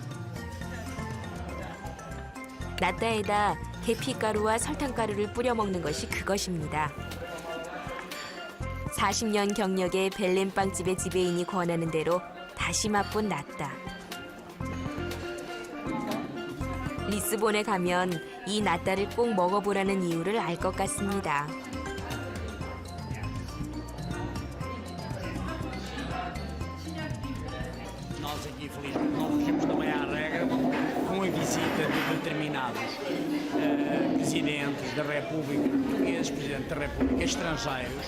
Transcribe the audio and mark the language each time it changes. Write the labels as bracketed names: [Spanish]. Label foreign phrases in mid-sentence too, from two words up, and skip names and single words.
[Korean] 나따에다 계피가루와 설탕가루를 뿌려 먹는 것이 그것입니다. 40년 경력의 벨렘 빵집의 지배인이 권하는 대로 다시 맛본 나따. 리스본에 가면 이 나따를 꼭 먹어보라는 이유를 알 것 같습니다. [Portuguese] Nós aqui, felizmente, não regimos também à regra com a visita de determinados presidentes da República Portuguesa, presidentes da República estrangeiros.